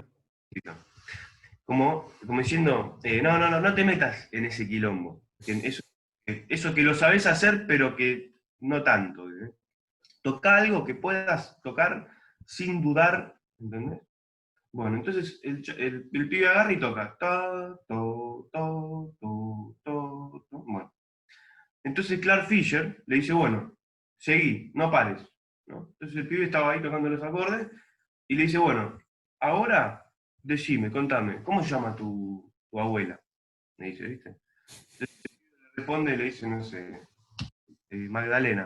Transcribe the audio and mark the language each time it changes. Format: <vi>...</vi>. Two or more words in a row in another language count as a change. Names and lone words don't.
<es>todo, como diciendo, no te metas en ese quilombo, eso que lo sabes hacer, pero que no tanto, ¿eh? Toca algo que puedas tocar sin dudar, ¿entendés? Bueno, entonces el pibe agarra y toca. Ta, to, to, to, to, to. Bueno, entonces Clark Fisher le dice, bueno, seguí, no pares, ¿no? Entonces el pibe estaba ahí tocando los acordes y le dice, bueno, ahora decime, contame, ¿cómo se llama tu abuela? Me dice, ¿viste? Le responde y le dice, no sé, Magdalena.</es>